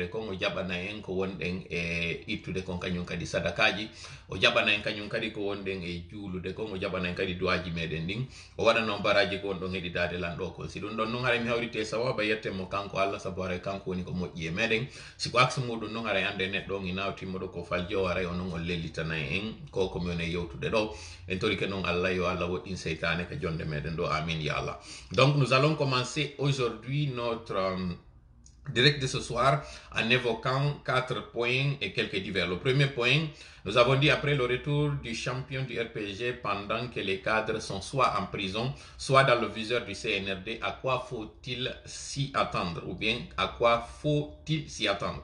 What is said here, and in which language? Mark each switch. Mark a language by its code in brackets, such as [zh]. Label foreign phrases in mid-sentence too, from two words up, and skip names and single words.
[ff] kon o jaɓana en ko wonɗen e ittude kon kañum kadi sadakaji o jaɓana en kañum kadi ko wonɗen e juulude kon o jaɓana en kadi duwaji meɗen ɗin o waɗa noon baraji ko wonɗon heɗitade lanɗo kon si ɗum ɗon noon haray mi hawrite sawaba yettemo kanko Allah sabu haray kanko woni ko moƴƴi e meɗen siko axe muɗum noon haray ande neɗɗo on ina timmoɗo ko falji o haray onon on lellitana en ko komi woni e yewtude ɗo en torike noon Allah yo Allah woɗɗin seytane ka jonde meɗen ɗo amin ya Allah. [fr] Donc nous allons commencer aujourd'hui notre direct de ce soir en évoquant 4 points et quelques divers. Le premier point, nous avons dit après le retour du champion du RPG pendant que les cadres sont soit en prison, soit dans le viseur du CNRD, à quoi faut-il s'y attendre ou bien à quoi faut-il s'y attendre?